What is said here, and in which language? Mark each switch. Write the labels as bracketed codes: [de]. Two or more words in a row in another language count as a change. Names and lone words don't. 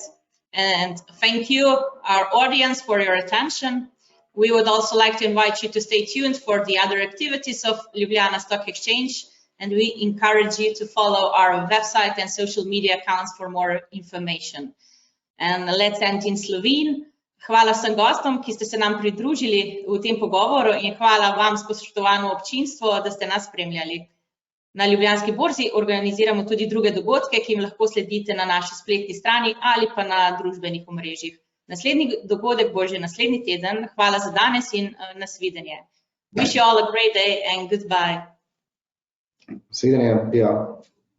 [en] And thank you, our audience, for your attention. We would also like to invite you to stay tuned for the other activities of Ljubljana Stock Exchange, and we encourage you to follow our website and social media accounts for more information. And let's end in Slovene. [sl] Hvala vsem gostom, ki ste se nam pridružili v tem pogovoru, in hvala vam, spoštovano občinstvo, da ste nas spremljali. Na Ljubljanski borzi organiziramo tudi druge dogodke, ki jim lahko sledite na naši spletni strani ali pa na družbenih omrežjih. Naslednji dogodek bo že naslednji teden. Hvala za danes in nasvidenje. [en] Wish you all a great day and goodbye. [sl] Nasvidenje, ja.